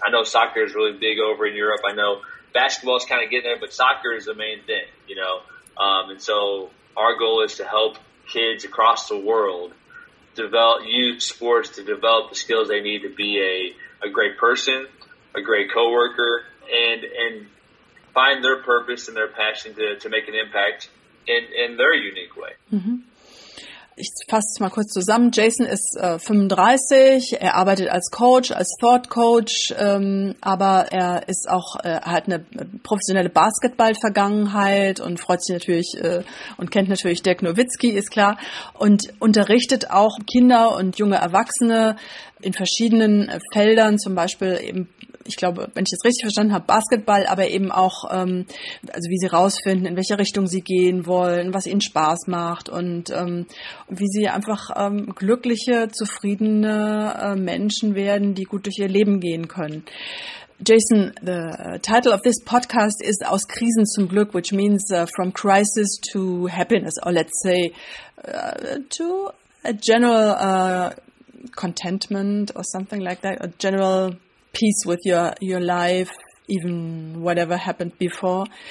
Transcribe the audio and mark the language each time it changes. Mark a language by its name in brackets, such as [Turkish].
[English] I know soccer is really big over in Europe. I know basketball is kind of getting there, but soccer is the main thing, and so our goal is to help kids across the world use sports to develop the skills they need to be a great person, a great coworker, and find their purpose and their passion to make an impact in their unique way. Mhm. [German] Ich fasse es mal kurz zusammen. Jason ist 35, er arbeitet als Coach, als Thought Coach, aber er ist auch, hat eine professionelle Basketball-Vergangenheit und freut sich natürlich und kennt natürlich Dirk Nowitzki, ist klar, und unterrichtet auch Kinder und junge Erwachsene in verschiedenen Feldern, zum Beispiel eben, ich glaube, wenn ich das richtig verstanden habe, Basketball, aber eben auch, also wie sie rausfinden, in welche Richtung sie gehen wollen, was ihnen Spaß macht und wie sie einfach glückliche, zufriedene Menschen werden, die gut durch ihr Leben gehen können. [English] Jason, the title of this podcast is Aus Krisen zum Glück, which means from crisis to happiness, or let's say to a general contentment or something like that, a general peace with your life, even whatever happened before.